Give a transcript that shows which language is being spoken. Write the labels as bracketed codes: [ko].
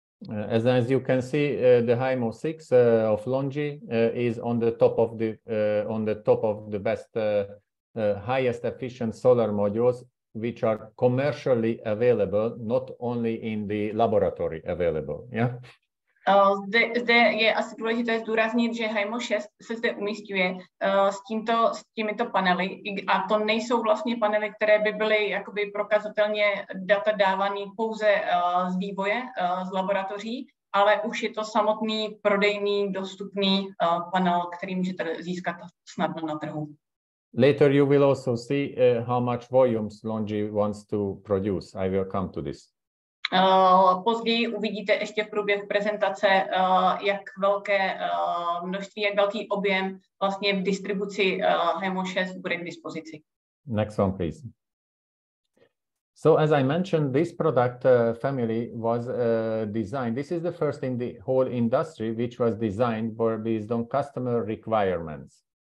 [en] As you can see, the HIMO 6 of Longi is on the top of the best, highest efficient solar modules, which are commercially available, not only in the laboratory available. Yeah. [cs] Zde je asi důležité zdůraznit, že HIMO 6 se zde umísťuje s těmito panely, a to nejsou vlastně panely, které by byly jakoby prokazatelně data dávaný pouze z vývoje, z laboratoří, ale už je to samotný prodejný, dostupný panel, který můžete získat snadno na trhu. [en] Later you will also see how much volumes Longi wants to produce. I will come to this. [cs] Později uvidíte ještě v průběhu prezentace, jak velké množství, jak velký objem vlastně v distribuci HIMO 6 bude k dispozici. [en] Next one, please. So as I mentioned, this product family was designed. This is the first in the whole industry which was designed based on customer requirements.